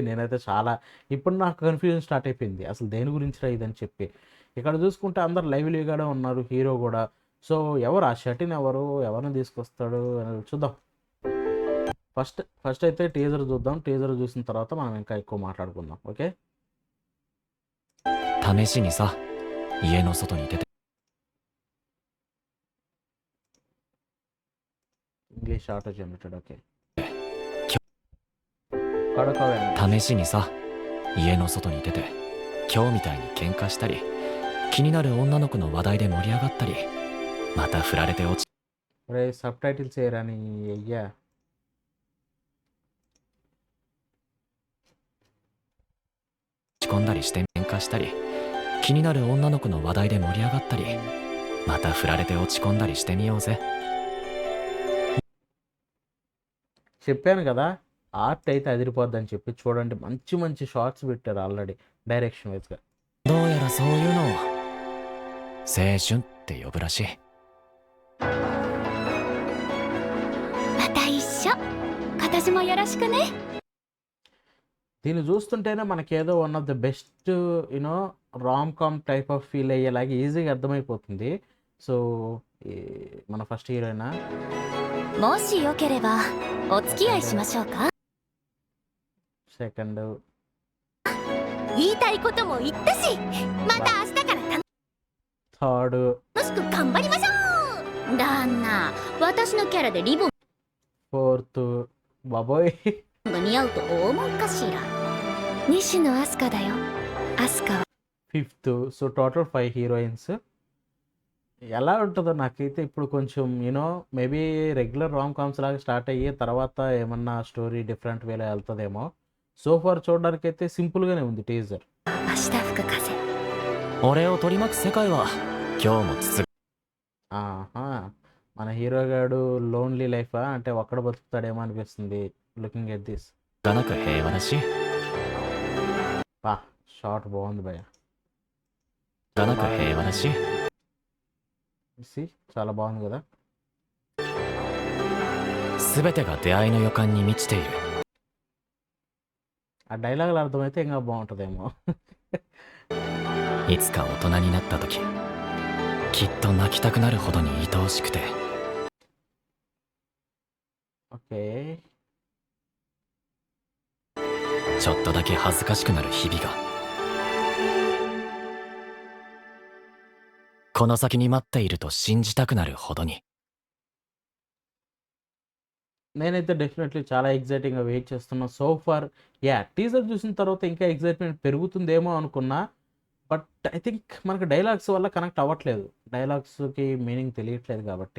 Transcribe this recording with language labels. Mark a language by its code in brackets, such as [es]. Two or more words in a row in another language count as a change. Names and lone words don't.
[te] నేనైతే చాలా ఇప్పుడు నాకు [en] confusion start [te] అయిపోయింది, అసలు దేని గురించి రా ఇదని చెప్పి. ఇక్కడ చూసుకుంటే అందరు లైవ్లీగానే ఉన్నారు, హీరో కూడా. సో ఎవరు ఆ షటిన్, ఎవరిని తీసుకొస్తాడు అని చూద్దాం. ఫస్ట్ అయితే టీజర్ చూద్దాం. టీజర్ చూసిన తర్వాత మనం ఇంకా ఎక్కువ మాట్లాడుకుందాం. ఓకే, [ja] 試しにさ、家の外に出て [en] English auto generated. Okay, [ja] 試しにさ、家の外に出て今日みたいに喧嘩したり気になる女の子の話題で盛り上がったりまた振られて落ち [te] సబ్ టైటిల్స్ ఏరాని అయ్యా. [ja] 込んだりして喧嘩したり気になる女の子の話題で盛り上がったりまた振られて落ち込んだりしてみようぜ。 [te] చెప్పాను కదా ఆర్ట్ అయితే అదిరిపోద్దని చెప్పి చూడండి, మంచి మంచి షార్ట్స్ పెట్టారు [en] already direction wise. [ja] どうやらそういうのを青春って呼ぶらしい。また一緒。今年もよろしくね。 [te] దీన్ని చూస్తుంటేనే మనకేదో [en] one of the best you know rom com type of feel [te] అయ్యేలాగా ఈజీగా అర్థమైపోతుంది. సో మన [en] first heroine [ja] もしよければお付き合いしましょうか。 [te] సెకండ్ [ja] 言いたいことも言ったし、また明日から楽 [te] థర్డ్ [ja] しく頑張りましょう。旦那、私のキャラでリボン [te] ఫోర్త్ బాబోయ్ [ja] が似合うと思うかしら。西野飛鳥だよ。飛鳥は [en] Fifth. So total 5 heroines. [te] ఎలా ఉంటుందో నాకైతే ఇప్పుడు కొంచెం [en] you know maybe regular rom coms [te] లాగా స్టార్ట్ అయ్యి తర్వాత ఏమన్నా [en] story different way [te] వెళ్తుందేమో. [en] so far [te] చూడడానికి అయితే సింపుల్గానే ఉంది టీజర్. [ja] 明日吹く風。俺を取り巻く世界は今日もつつ [te] ఆహా, మన హీరో గాడు [en] lonely life [te] అంటే ఒక్కడ బతుకుతాడేమో అనిపిస్తుంది [en] looking at this. [ja] がなく平和だし [te] పా షార్ట్ బాగుంది భయ. [ja] がなく平和だし [te] See, చాలా బాగుంది కదా. [ja] 全てが出会いの予感に満ちている。 [te] ఆ డైలాగులు అర్థమైతే ఇంకా బాగుంటుందేమో. [ja] いつか大人になった時きっと泣きたくなるほどに愛おしくて [te] ఓకే, [ja] ちょっとだけ恥ずかしくなる日々がこの先に待っていると信じたくなるほどに。 [te] నేనైతే డెఫినెట్లీ చాలా [en] exciting wait [te] చేస్తున్నా. [en] so far teaser [te] చూసిన తర్వాత ఇంకా ఎగ్జైట్మెంట్ పెరుగుతుందేమో అనుకున్నా, [en] but I think [te] మనకు డైలాగ్స్ వల్ల కనెక్ట్ అవ్వట్లేదు, [en] dialogues meaning [te] తెలియట్లేదు కాబట్టి.